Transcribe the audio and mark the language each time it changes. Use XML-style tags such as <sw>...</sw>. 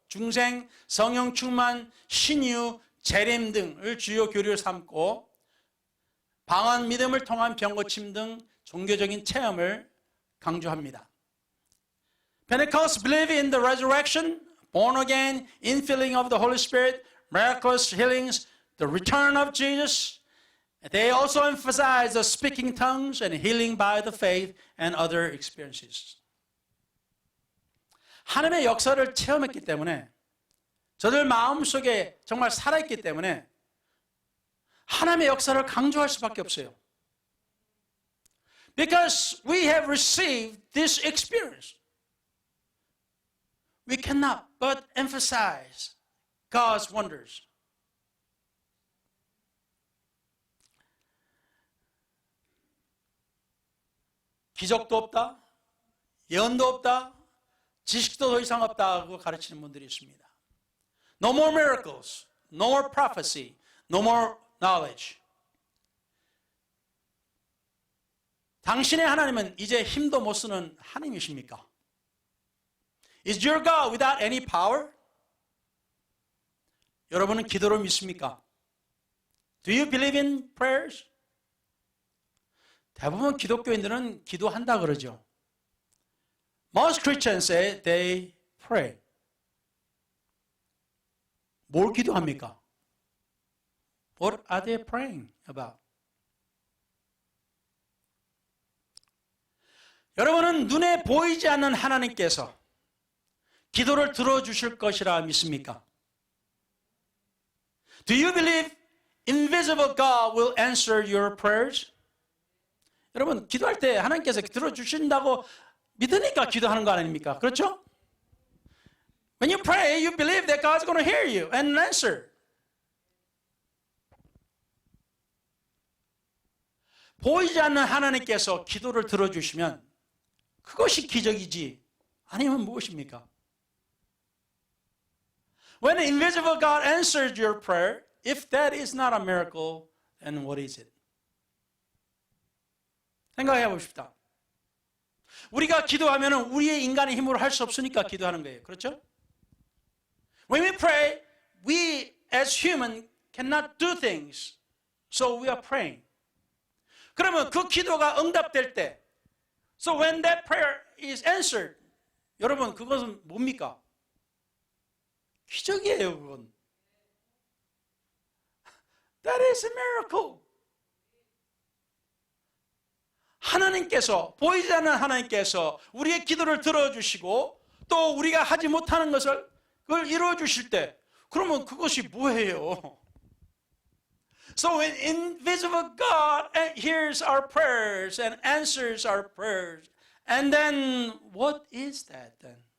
<ko>중생, 성령 충만, 신유, 재림 등을 주요 교리로 삼고 방언, 믿음을 통한 병고침 등 종교적인 체험을 강조합니다.</ko> <en>Pentecost believe in the resurrection, born again, infilling of the Holy Spirit, miraculous healings, the return of Jesus. They also emphasize the speaking tongues and healing by the faith and other experiences.</en> <ko>하나님의 역사를 체험했기 때문에 저들 마음속에 정말 살아있기 때문에 하나님의 역사를 강조할 수밖에 없어요.</ko> <en>Because we have received this experience. We cannot but emphasize God's wonders.</en> <ko>기적도 없다, 예언도 없다, 지식도 더 이상 없다고 가르치는 분들이 있습니다.</ko> <en>No more miracles, no more prophecy, no more knowledge.</en> <ko>당신의 하나님은 이제 힘도 못 쓰는 하나님이십니까?</ko> <en>Is your God without any power?</en> <ko>여러분은 기도를 믿습니까?</ko> <en>Do you believe in prayers?</en> <ko>대부분 기독교인들은 기도한다 그러죠.</ko> <en>Most Christians say they pray.</en> <ko>뭘 기도합니까?</ko> <en>What are they praying about?</en> <ko>여러분은 눈에 보이지 않는 하나님께서 기도를 들어주실 것이라 믿습니까?</ko> <en>Do you believe invisible God will answer your prayers?</en> <ko>여러분, 기도할 때 하나님께서 들어주신다고 믿으니까 기도하는 거 아닙니까? 그렇죠?</ko> <en>When you pray, you believe that God's going to hear you and answer.</en> <ko>보이지 않는 하나님께서 기도를 들어주시면 그것이 기적이지 아니면 무엇입니까?</ko> <en>When the invisible God answered your prayer, if that is not a miracle, then what is it?</en> <ko>생각해 봅시다. 우리가 기도하면 우리의 인간의 힘으로 할 수 없으니까 기도하는 거예요. 그렇죠?</ko> <en>When we pray, we as human cannot do things. So we are praying.</en> <ko>그러면 그 기도가 응답될 때,</ko> <en>so when that prayer is answered,</en> <ko>여러분 그것은 뭡니까? 기적이에요, 그건.</ko> <en>That is a miracle.</en> <ko>하나님께서, 보이지 않는 하나님께서 우리의 기도를 들어주시고 또 우리가 하지 못하는 것을 그걸 이루어주실 때 그러면 그것이 뭐예요?</ko> <en>So when invisible God hears our prayers and answers our prayers, and then what is that then?</en>